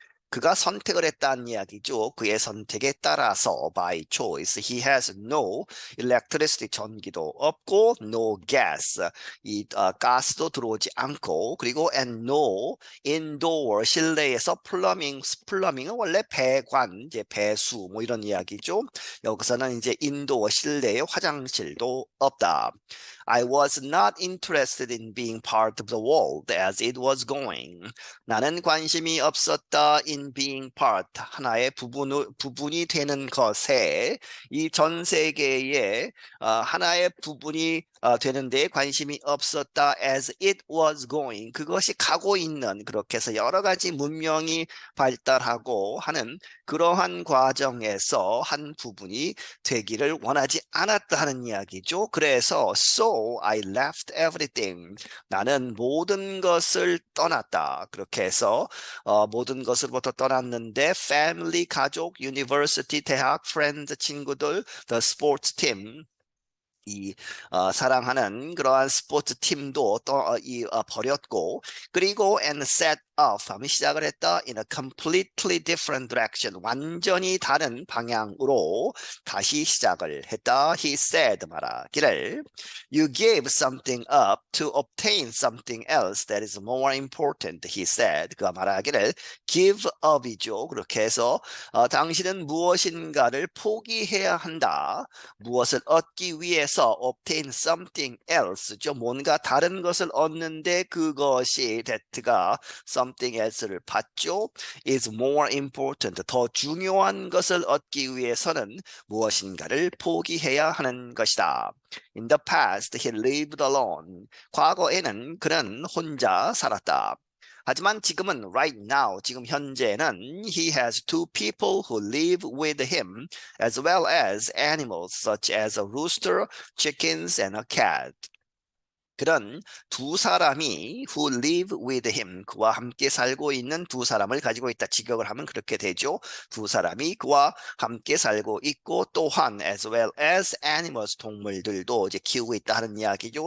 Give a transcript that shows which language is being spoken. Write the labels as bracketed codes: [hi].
[ko] 그가 선택을 했다는 이야기죠. 그의 선택에 따라서 [en] by choice he has no electricity [ko] 전기도 없고 [en] no gas [ko] 가스도 들어오지 않고 그리고 [en] and no indoor [ko] 실내에서 플러밍은 원래 배관 이제 배수 뭐 이런 이야기죠. 여기서는 이제 인도어 실내에 화장실도 없다. [en] I was not interested in being part of the world as it was going. [ko] 나는 관심이 없었다 [en] in being part [ko] 하나의 부분이 되는 것에 이 전 세계의 하나의 부분이 되는 데 관심이 없었다 [en] as it was going [ko] 그것이 가고 있는 그렇게 해서 여러 가지 문명이 발달하고 하는 그러한 과정에서 한 부분이 되기를 원하지 않았다 하는 이야기죠. 그래서 [en] so I left everything [ko] 나는 모든 것을 떠났다. 그렇게 해서 모든 것으로부터 떠났는데 family, 가족, university, 대학, friends, 친구들, [en] the sports team [ko] 이 사랑하는 그러한 스포츠 팀도 버렸고 그리고 [en] and set off [ko] 하면 시작을 했다 [en] in a completely different direction [ko] 완전히 다른 방향으로 다시 시작을 했다. [en] He said [ko] 말하기를 [en] You gave something up to obtain something else that is more important. [ko] He said 그가 말하기를 give up이죠. 그렇게 해서 당신은 무엇인가를 포기해야 한다. 무엇을 얻기 위해서 [en] obtain something else죠. [ko] 뭔가 다른 것을 얻는데 그것이 that가 something else를 받죠. [en] is more important. [ko] 더 중요한 것을 얻기 위해서는 무엇인가를 포기해야 하는 것이다. [en] In the past, he lived alone. [ko] 과거에는 그는 혼자 살았다. 하지만 지금은 [en] right now, [ko] 지금 현재는 [en] he has two people who live with him as well as animals such as a rooster, chickens, and a cat. [ko] 그런 두 사람이 [en] who live with him, [ko] 그와 함께 살고 있는 두 사람을 가지고 있다. 직역을 하면 그렇게 되죠. 두 사람이 그와 함께 살고 있고 또한 [en] as well as animals, [ko] 동물들도 이제 키우고 있다 하는 이야기죠.